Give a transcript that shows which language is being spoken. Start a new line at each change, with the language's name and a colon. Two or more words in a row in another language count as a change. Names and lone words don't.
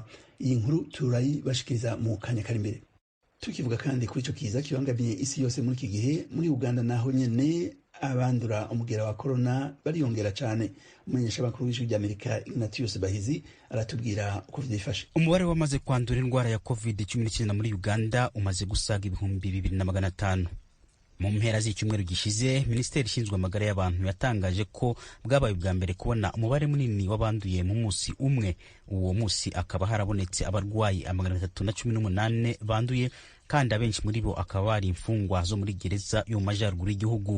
Rundi: Iyi nkuru turayibashikiriza mu kanya kari imbere. Tukivuga kandi kuri ico kiza kibangamiye isi yose muri iki gihe, muri Uganda naho nyene abandura umugera wa corona bariyongera cyane. Umumenyesha makuru w'ijwi ry'Amerika Ignatius Bahizi aratubwira uko vyifashe.
Kinyarwanda: Umubare wamaze kwandura indwara ya COVID-19 muri Uganda umaze gusaga 2500. Mu mpera z'icyumweru gishize, Minisiteri ishinzwe amagara y'abantu yatangaje ko bwabaye bwa mbere kubona umubare munini w'abanduye mu munsi umwe. Uwo munsi akaba harabonetse abarwayi 318 banduye, kandi abenshi muri bo akaba ari imfungwa zo muri gereza yo mu majyaruguru y'igihugu.